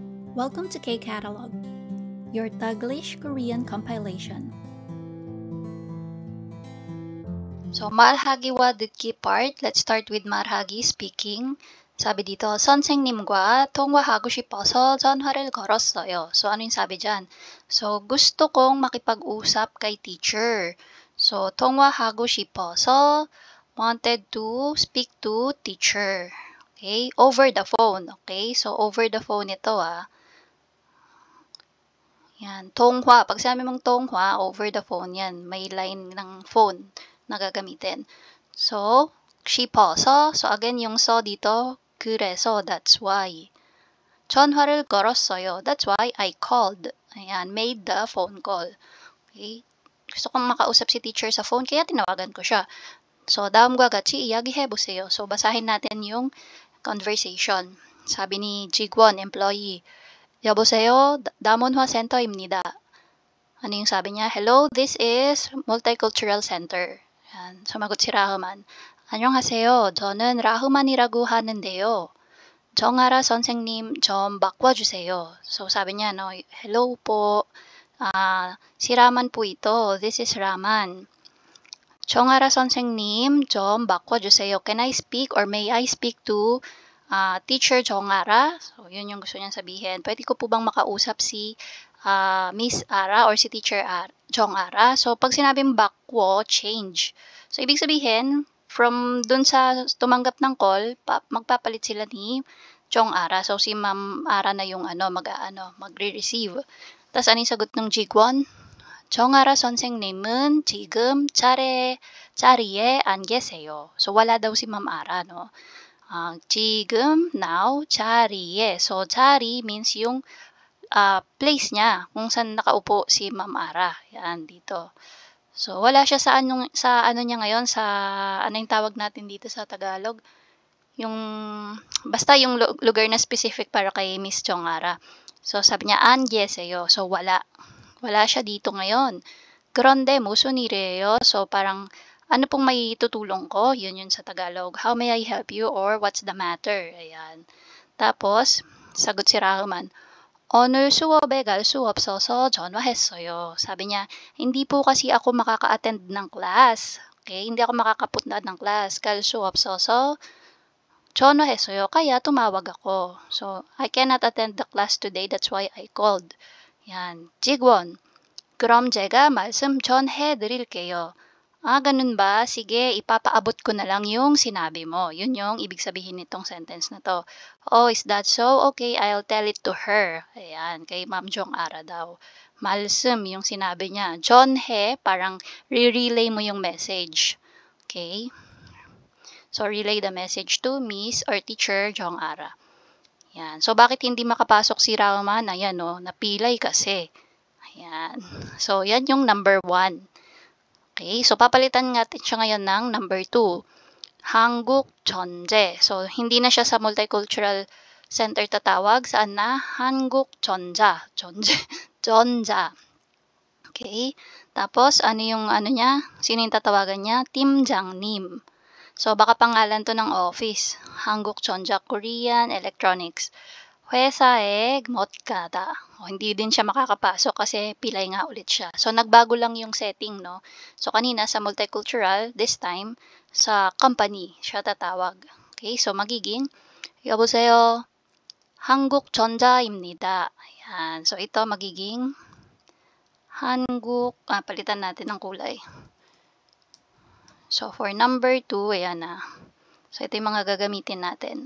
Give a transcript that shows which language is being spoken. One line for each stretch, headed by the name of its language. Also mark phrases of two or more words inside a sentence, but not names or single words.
English: Welcome to K-Catalog, your Taglish Korean compilation. So,
Korean: 말하기와 듣기 part.
English: Let's start with
Korean: 말하기, speaking.
Filipino: sabi dito,
Korean: 선생님과 통화하고 싶어서 전화를 걸었어요.
Filipino: So, ano yung sabi dyan? So, gusto kong makipag-usap kay teacher. So,
Korean: 통화하고 싶어서,
English: wanted to speak to teacher. Okay? Over the phone. Okay? So, over the phone
Filipino: ito Yan,
English: 통화.
Filipino: Pag sinabi mong 통화,
English: over the phone yan.
Filipino: May line ng phone na gagamitin.
English: So, 싶어서. So, again, yung so dito,
Korean: 그래서,
English: that's why.
Korean: 전화를 걸었어요.
English: That's why I called. Ayan, made the phone call. Okay?
Filipino: Gusto kong makausap si teacher sa phone, kaya tinawagan ko siya.
English: So,
Korean: 다음과 같이 이야기해보세요.
Filipino: So, basahin natin yung conversation. Sabi ni 직원, employee,
Korean: 여보세요, 다문화 센터입니다.
Filipino: Ano yung sabi niya?
English: Hello, this is Multicultural Center.
Filipino: Yan, sumagot si Rahuman.
Korean: 안녕하세요. 저는 라흐만이라고 하는데요. 정아라 선생님 좀 바꿔주세요.
Filipino: So sabi niya, no, hello po. Si Raman po ito.
English: This is Raman.
Korean: 정아라 선생님 좀 바꿔주세요.
English: Can I speak or may I speak to Teacher 정아라?
Filipino: So yun yung gusto niya sabihin. Pwede ko po bang makausap si Miss Ara or si Teacher Jong Ara. So, pag sinabing bakwo, change. So, ibig sabihin, from dun sa tumanggap ng call, magpapalit sila ni Jong Ara. So, si Ma'am Ara na yung magre-receive. Tapos, ano yung sagot ng Jigwon?
Korean: Jong Ara 선생님은 지금 자리에 안 계세요.
Filipino: So, wala daw si Ma'am Ara, no? 지금, now, 자리에. So, 자리 means yung place niya kung saan nakaupo si Ma'am Ara. Yan, dito. So, wala siya sa ano niya ngayon, sa ano yung tawag natin dito sa Tagalog. Yung, basta yung lugar na specific para kay Miss Chong Ara. So, sabi niya,
Korean: 안 계세요.
Filipino: So, wala. Wala siya dito ngayon.
Korean: 그런데 무슨 일이에요?
Filipino: So, parang, ano pong may tutulong ko? Yun sa Tagalog.
English: How may I help you? Or what's the matter?
Filipino: Ayan. Tapos, sagot si Rahman,
Korean: 오늘 수업에 갈 수 없어서 전화했어요.
Filipino: Sabi niya, hindi po kasi ako makaka-attend ng class. Okay, hindi ako makakapunta ng class.
Korean: 갈 수 없어서 전화했어요.
Filipino: Kaya tumawag ako.
English: So, I cannot attend the class today. That's why I called.
Filipino: Yan.
Korean: 직원, 그럼 제가 말씀 전해 드릴게요.
Filipino: Ganun ba? Sige, ipapaabot ko na lang yung sinabi mo. Yun yung ibig sabihin nitong sentence na to.
English: Oh, is that so? Okay, I'll tell it to her.
Filipino: Ayan, kay Ma'am Jong Ara daw. 말씀, yung sinabi niya. 전해, parang re-relay mo yung message.
English: Okay? So, relay the message to Miss or Teacher Jong Ara.
Filipino: Ayan. So, bakit hindi makapasok si Raman? Ayan, no? Napilay kasi. Ayan. So, yan yung number 1. Okay, so papalitan natin siya ngayon ng number 2.
Korean: 한국전제.
Filipino: So, hindi na siya sa Multicultural Center tatawag. Saan na?
Korean: 한국전자. 전자.
Filipino: Okay. Tapos, ano yung niya? Sino yung tatawagan niya?
Korean: 팀장님.
Filipino: So, baka pangalan to ng office.
Korean: 한국전자 Korean Electronics. 회사에 못 가다.
Filipino: Hindi din siya makakapasok kasi pilay nga ulit siya. So, nagbago lang yung setting, no? So, kanina sa multicultural,
English: this time,
Filipino: sa company siya tatawag. Okay, so magiging,
Korean: 여보세요, 한국전자입니다.
Filipino: Ayan. So, ito magiging palitan natin ng kulay. So, for number 2, ayan na. So, ito yung mga gagamitin natin.